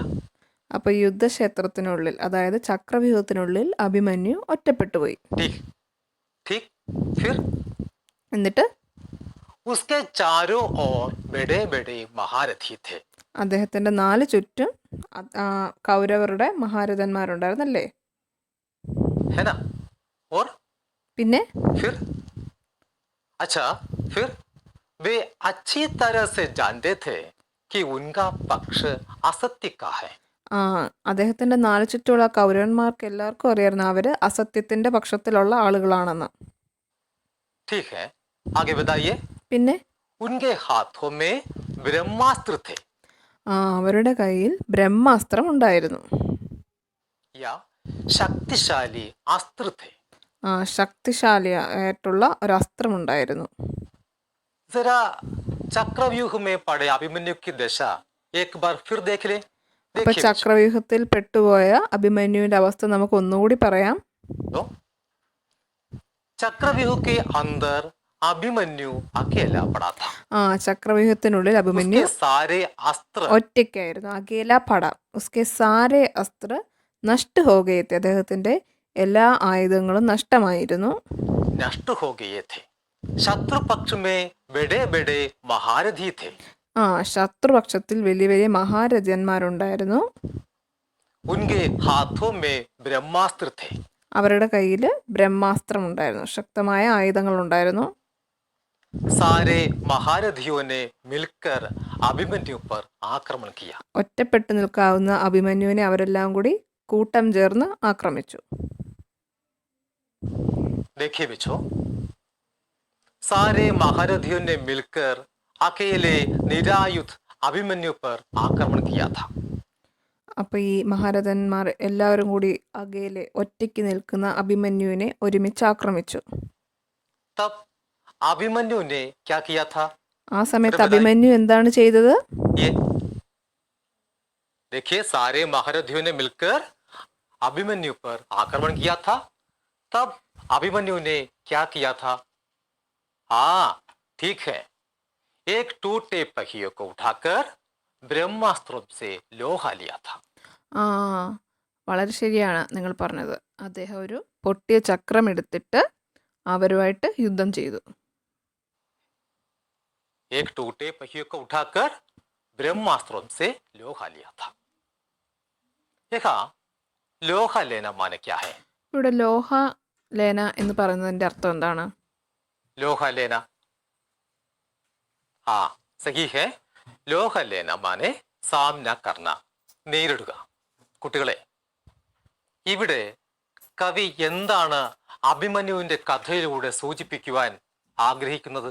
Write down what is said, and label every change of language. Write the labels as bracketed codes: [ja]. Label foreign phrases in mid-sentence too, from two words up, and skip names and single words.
[ml] അപ്പൊ യുദ്ധക്ഷേത്രത്തിനുള്ളിൽ, അതായത് ചക്രവ്യൂഹത്തിനുള്ളിൽ അഭിമന്യു ഒറ്റപ്പെട്ടുപോയി. [hi] ठीक ठीक. फिर [ml] എന്നിട്ട് [hi] उसके चारों ओर बड़े बड़े महारथी थे. [ml] അദ്ദേഹത്തിന്റെ 4 ചുറ്റും കൗരവരുടെ മഹാരഥന്മാരുണ്ടായിരുന്നല്ലേ? [hi] है ना? और [ml] പിന്നെ [hi] फिर अच्छा, फिर वे अच्छी तरह से जानते थे कि उनका पक्ष असत्य का है. [ml] ആ അദ്ദേഹത്തിന്റെ 4 ചുറ്റുമുള്ള കൗരവന്മാർക്ക് എല്ലാവർക്കും അറിയായിരുന്നു അവര് അസത്യത്തിന്റെ പക്ഷത്തിലുള്ള ആളുകളാണെന്ന്. [hi] ठीक है, आगे बताइए. [ml] പിന്നെ [hi] उनके हाथों में ब्रह्मास्त्र थे [ml] അവരുടെ കയ്യിൽ ബ്രഹ്മാസ്ത്രം ഉണ്ടായിരുന്നു. [hi] या शक्तिशाली अस्त्र थे. [ml] ശക്തിശാലിയായിട്ടുള്ള ഒരു അസ്ത്രമുണ്ടായിരുന്നു. [hi] जरा चक्रव्यूह में पड़े अभिमन्यु की दशा एक बार फिर देख ले. [ml] അപ്പൊ [hi] देखिए [ml] ചക്രവ്യൂഹത്തിൽ പെട്ടുപോയ അഭിമന്യുവിന്റെ അവസ്ഥ നമുക്ക് ഒന്നുകൂടി പറയാം. [hi] तो चक्रव्यूह के अंदर अभिमन्यु अकेला पड़ा था. [ml] ചക്രവ്യൂഹത്തിനുള്ളിൽ അഭിമന്യു [hi] उसके सारे अस्त्र [ml] ഒറ്റയ്ക്കായിരുന്നു. [hi] अकेला पड़ा उसके सारे अस्त्र नष्ट हो गए थे. [ml] അദ്ദേഹത്തിന്റെ എല്ലാ ആയുധങ്ങളും നഷ്ടമായിരുന്നു. [hi] नष्ट हो गए थे. शत्रु पक्ष में बड़े बड़े महारथी थे. [ml] ശത്രുപക്ഷത്തിൽ വലിയ വലിയ മഹാരഥന്മാരുണ്ടായിരുന്നു. [hi] उनके हाथों में ब्रह्मास्त्र थे. [ml] അവരുടെ കയ്യിൽ ബ്രഹ്മാസ്ത്രം ഉണ്ടായിരുന്നു, ശക്തമായ ആയുധങ്ങൾ ഉണ്ടായിരുന്നു. [hi] सारे महारथियों ने मिलकर अभिमन्यु पर आक्रमण किया. [ml] ഒറ്റപ്പെട്ടു നിൽക്കാവുന്ന അഭിമന്യുവിനെ അവരെല്ലാം കൂടി കൂട്ടം ചേർന്ന് ആക്രമിച്ചു. [hi] देखिए बच्चों, सारे महारथियों ने मिलकर अकेले निरायुध अभिमन्यु पर आक्रमण किया था. [ml] അപ്പൊ ഈ മഹാരഥന്മാർ എല്ലാവരും കൂടി അകലെ ഒറ്റയ്ക്ക് നിൽക്കുന്ന അഭിമന്യുവിനെ ഒരുമിച്ച് ആക്രമിച്ചു. [hi] तब अभिमन्यु ने क्या किया था? [ml] ആ സമയത്ത് അഭിമന്യു എന്താണ് ചെയ്തത്? [hi] ये देखिए, सारे महारथियों ने मिलकर अभिमन्यु पर आक्रमण किया था. तब अभिमन्यु ने क्या किया था? हाँ, ठीक है, एक टूटे पहिए को उठाकर ब्रह्मास्त्रों से लोहा लिया था. [ml] വളരെ ശരിയാണ് നിങ്ങൾ പറഞ്ഞത്. അദ്ദേഹം ഒരു പൊട്ടിയ ചക്രം എടുത്തിട്ട് അവരുമായിട്ട് യുദ്ധം ചെയ്തു. [hi] एक टूटे पहिए को उठाकर ब्रह्मास्त्रों से लोहा लिया था. देखा, लोहा लेना माने क्या है? [ml] ഇവിടെ [hi] लोहा लेना [ml] എന്ന് പറയുന്നതിന്റെ അർത്ഥം എന്താണ്? [hi] लोहा लेना, हाँ सही है. लोहा लेना माने सामना करना, നേരിടുക. [ml] കുട്ടികളെ, ഇവിടെ കവി എന്താണ് അഭിമന്യുവിന്റെ കഥയിലൂടെ സൂചിപ്പിക്കുവാൻ ആഗ്രഹിക്കുന്നത്?